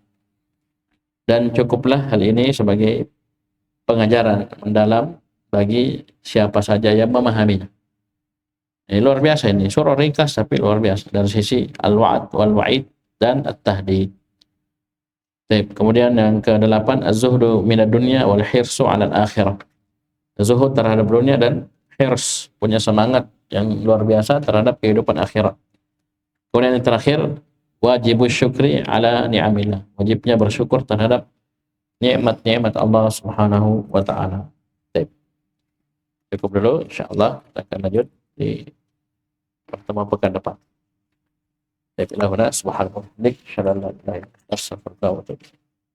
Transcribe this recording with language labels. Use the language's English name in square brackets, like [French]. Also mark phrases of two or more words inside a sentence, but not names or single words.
[Indonesian] Dan cukuplah hal ini sebagai pengajaran mendalam bagi siapa saja yang memahaminya. Ini luar biasa ini, surah ringkas tapi luar biasa dari sisi [Arabic] الوعد والوعيد [Indonesian] dan at-tahdid. Kemudian yang ke-8, [Arabic] الزهد من الدنيا والحرص على الآخرة. [Indonesian] Zuhud terhadap dunia dan hirs, punya semangat yang luar biasa terhadap kehidupan akhirat. Kemudian yang terakhir, [Arabic] وجوب الشكر على نعم الله. [Indonesian] Wajibnya bersyukur terhadap nikmat-nikmat Allah [Arabic] سبحانه وتعالى. [Indonesian] Cukup dulu, insyaallah kita akan lanjut di pertemuan pekan depan. [Arabic] سبحانه وتعالى.